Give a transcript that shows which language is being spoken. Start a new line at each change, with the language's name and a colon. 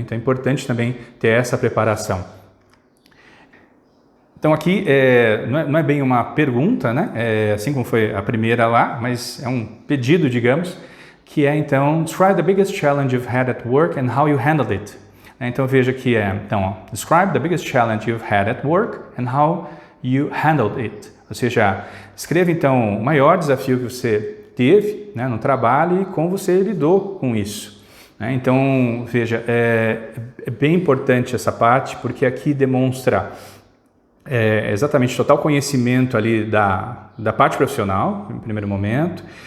Portuguese: Então é importante também ter essa preparação. Então aqui não é bem uma pergunta, né, assim como foi a primeira lá, mas é um pedido, digamos, que é então,
English: describe the biggest challenge you've had at work and how you handled it.
Portuguese: Então veja que então,
English: describe the biggest challenge you've had at work and how you handled it.
Portuguese: Ou seja, escreva então o maior desafio que você teve, né, no trabalho e como você lidou com isso. Então veja, é bem importante essa parte, porque aqui demonstra exatamente total conhecimento ali da parte profissional, em primeiro momento.